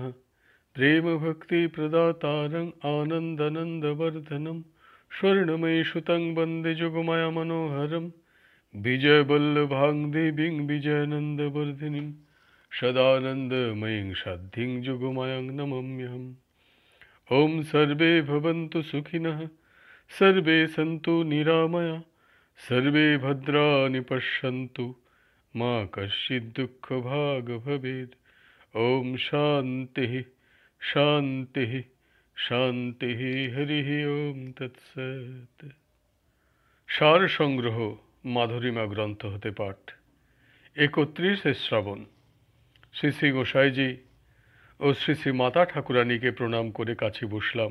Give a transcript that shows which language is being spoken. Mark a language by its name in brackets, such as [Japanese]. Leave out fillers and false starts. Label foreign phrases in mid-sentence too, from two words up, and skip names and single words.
[Sanskrit] প্রেম ভক্তি প্রদাতারং আনন্দানন্দবর্ধনম স্বর্ণময়ী সুতং বন্দে যোগমায়া মনোহরম বিজয় বল্লভাং দেবীং বিজয়ানন্দবর্ধিনীং সদানন্দময়ীং সাধ্যিং যোগমায়াং নমাম্যহম। ওম সর্বে ভবন্তু সুখিনঃ, সর্বে সন্তু নিরাময়া, সর্বে ভদ্রাণি পশ্যন্তু, মা কশ্চিৎ দুঃখভাগ ভবেৎ। ওম শান্তি শান্তি শান্তি। হরি ওম তৎসৎ। [Bangla] সার সংগ্রহ মাধুরীমা গ্রন্থ হতে পাঠ। 31শে শ্রাবণ। শ্রী শ্রী গোসাইজি ও শ্রী শ্রী মাতা ঠাকুরানীকে প্রণাম করে কাছে বসলাম।